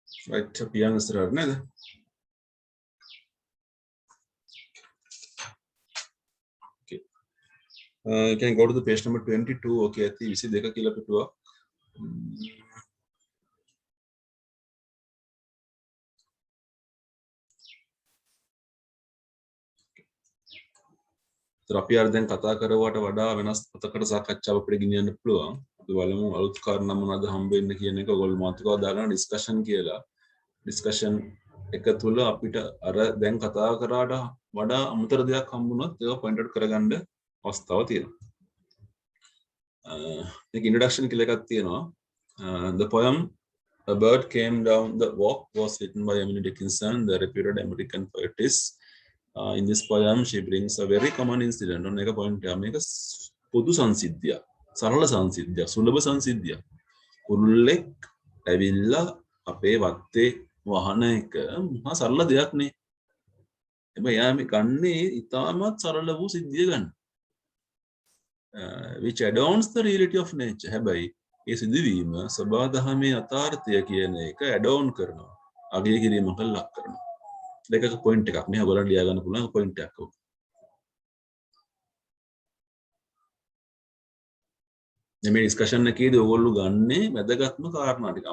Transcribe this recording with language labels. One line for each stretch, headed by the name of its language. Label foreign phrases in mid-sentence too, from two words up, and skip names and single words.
Sinhala: right පියන් ඉස්සරහට නේද
English: okay you can go to the page number 22 okay
Sinhala: ඇති 22 කියලා පිටුවක් අපි අර දැන් කතා කරවට වඩා වෙනස් අතකට සාකච්ඡාව අපිට ගෙනියන්න පුළුවන්. අපි බලමු අලුත් කාරණා මොනවද හම්බ වෙන්න කියන එක ඔයගොල්ලෝ මාතෘකාව දාගන්න ඩිස්කෂන් කියලා. ඩිස්කෂන් එක තුල අපිට අර දැන් කතා කරාට වඩා අමතර දෙයක් හම්බුනොත් ඒක
English: point out
Sinhala: කරගන්න අවස්ථාවක් තියෙනවා. මේක ඉන්ට්‍රොඩක්ෂන් කියලා එකක් තියෙනවා.
English: The poem A Bird Came Down the Walk was written by Emily Dickinson, the reputed American poetess. In this poem, she brings a very common incident.
Sinhala: On එක point එක මේක පොදු සංසිද්ධියක්. සරල සංසිද්ධියක්. සුලභ සංසිද්ධියක්. කුරුල්ලෙක් ඇවිල්ලා අපේ වත්තේ වහන එක මහා සරල දෙයක් නේ. හැබැයි යා මේ ගන්නේ ඉතාමත් සරල වූ සිද්ධිය ගන්න.
English: Which adorns the reality of nature.
Sinhala: හැබැයි ඒ සිදුවීම සබා දහමේ යථාර්ථය කියන එක ඇඩෝන් කරනවා. අගය කිරීමකට ලක් කරනවා. දෙකක පොයින්ට් එකක් නේ ඔයගොල්ලන් ලියා ගන්න පුළුවන් පොයින්ට් එකක් ඔක. මේ ඩිස්කෂන් එකේදී ඔයගොල්ලෝ ගන්නේ වැදගත්ම කාරණා ටික.